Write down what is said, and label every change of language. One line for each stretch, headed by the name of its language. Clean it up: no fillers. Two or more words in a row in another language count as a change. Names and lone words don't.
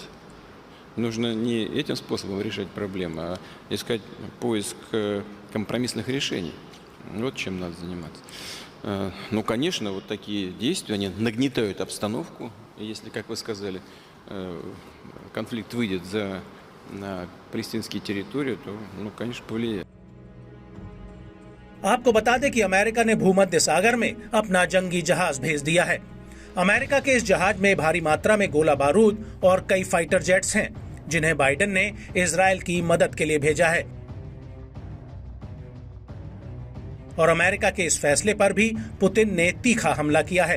Russian: Нужно не этим способом решать проблемы, а искать поиск компромиссных решений. Вот чем надо заниматься. Ну, конечно, вот такие действия, они нагнетают обстановку. И если, как вы сказали, конфликт выйдет на палестинские территории, то, ну, конечно, повлияет.
Hindi: आपको बता दें कि अमेरिका ने भूमध्य सागर में अपना जंगी जहाज भेज दिया है। अमेरिका के इस जहाज में भारी मात्रा में गोला बारूद और कई
English: fighter jets
Hindi: हैं, जिन्हें बाइडेन ने इजराइल की मदद के लिए भेजा है। और अमेरिका के इस फैसले पर भी पुतिन ने तीखा हमला किया है।